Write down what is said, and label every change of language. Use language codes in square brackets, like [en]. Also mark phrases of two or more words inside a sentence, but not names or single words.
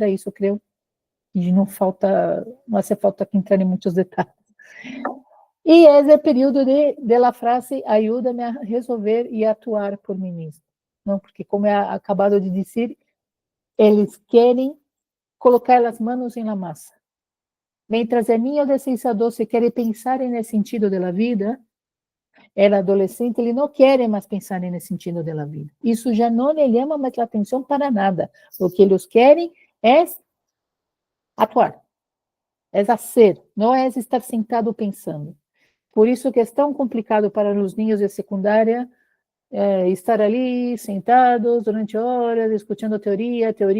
[pt] Isso creio que não [es] hace falta que [pt] entrar em muitos detalhes. E esse é o período [es] de la frase, [pt] ajuda-me a resolver e atuar por mim mesmo. Não? Porque, como é acabado de dizer, eles querem colocar as mãos na massa. [es] Mientras el niño de 6 a 12 quiere pensar en el sentido de la vida, el adolescente [pt] ele não quer mais pensar [es] en el sentido de la vida. [pt] Isso já não lhe chama mais a atenção para nada. O que eles querem é atuar, é fazer, não é estar sentado pensando. Por isso que é tão complicado para os niños de secundária estar ali sentados durante horas, escutando teoria.